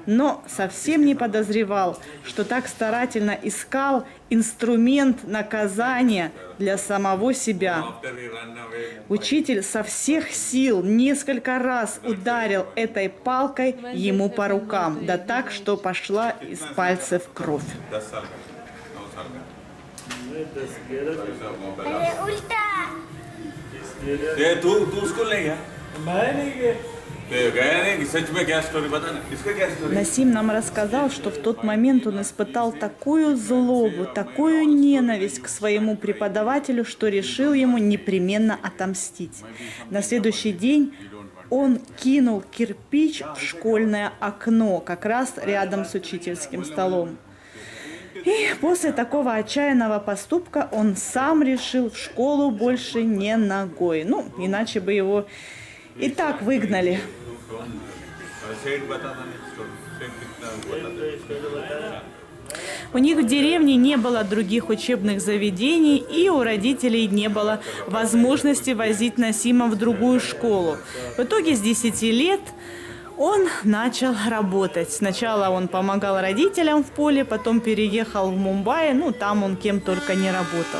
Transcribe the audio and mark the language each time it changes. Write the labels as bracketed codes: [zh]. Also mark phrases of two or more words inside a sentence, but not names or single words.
[ru] но совсем не подозревал, что так старательно искал инструмент наказания для самого себя. Учитель со всех сил несколько раз ударил этой палкой ему по рукам, да так, что пошла из пальцев кровь. [hi] तू स्कूल नहीं गया मैं नहीं गया गया नहीं सच में क्या स्टोरी बता ना इसका क्या स्टोरी [ru] Насим нам рассказал, что в тот момент он испытал такую злобу, такую ненависть к своему преподавателю, что решил ему непременно отомстить. На следующий день он кинул кирпич в школьное окно, как раз рядом с учительским столом. И после такого отчаянного поступка он сам решил в школу больше не ногой. Ну, иначе бы его и так выгнали. [hi] सेठ बताता नहीं स्टोरी सेठ कितना बताता [ru] У них в деревне не было других учебных заведений, и у родителей не было возможности возить Насима в другую школу. В итоге с 10 лет он начал работать. Сначала он помогал родителям в поле, потом переехал в Мумбаи, ну там он кем только не работал.